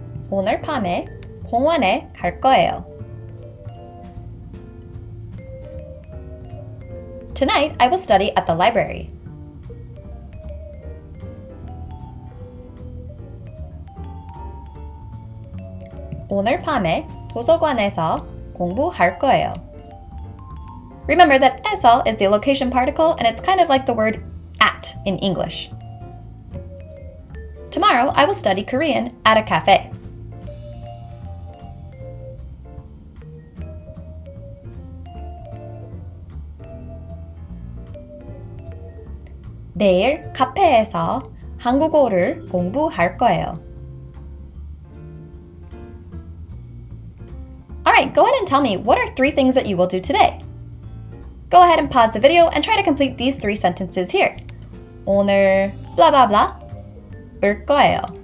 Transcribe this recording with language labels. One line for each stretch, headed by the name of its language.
Korean: 오늘 밤에 공원에 갈 거예요.
English: Tonight, I will study at the library.
Korean: 오늘 밤에 도서관에서 공부할 거예요.
English: Remember that 에서 is the location particle and it's kind of like the word at in English. Tomorrow, I will study Korean at a cafe.
Korean: 내일 카페에서 한국어를 공부할 거예요.
English: Alright, go ahead and tell me, what are 3 things that you will do today? Go ahead and pause the video and try to complete these 3 sentences here.
Korean: 오늘 blah blah blah 올 거예요.